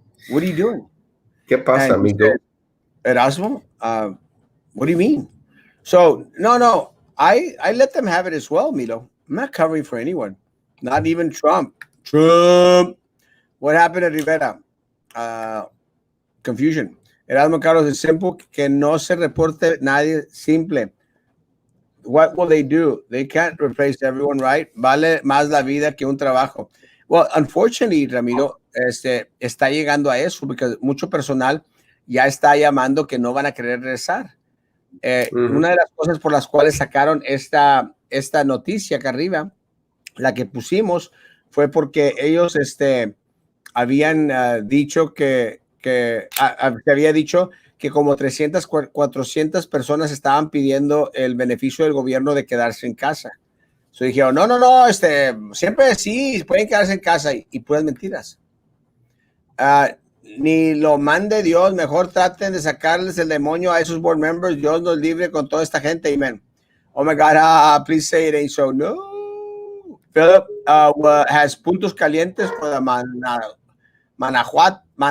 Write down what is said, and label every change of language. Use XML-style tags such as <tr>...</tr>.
<en>What are you doing?"</en> <es>¿Qué pasa, amigo?</es> <en>Erasmo, what do you mean? So no, I let them have it as well, Milo. I'm not covering for anyone, not even Trump. What happened at Rivera? Confusion.</en> <es>Erasmo Carlos es simple, que no se reporte nadie simple.</es> <en>What will they do? They can't replace everyone, right?</en> <es>Vale más la vida que un trabajo.</es> <en>Well, unfortunately,</en> <es>Ramiro, está llegando a eso, porque mucho personal ya está llamando que no van a querer regresar. Una de las cosas por las cuales sacaron esta noticia acá arriba, la que pusimos, fue porque ellos habían dicho que había dicho que como 300, 400 personas estaban pidiendo el beneficio del gobierno de quedarse en casa. So dijeron, no, siempre sí, pueden quedarse en casa y puras mentiras. Ni lo mande Dios, mejor traten de sacarles el demonio a esos board members. Dios nos libre con toda esta gente, amen.</es> <en>Oh my God, please say it ain't so. No. Philip has</en> <es>puntos calientes</es> <en>for the Manajatu.</en>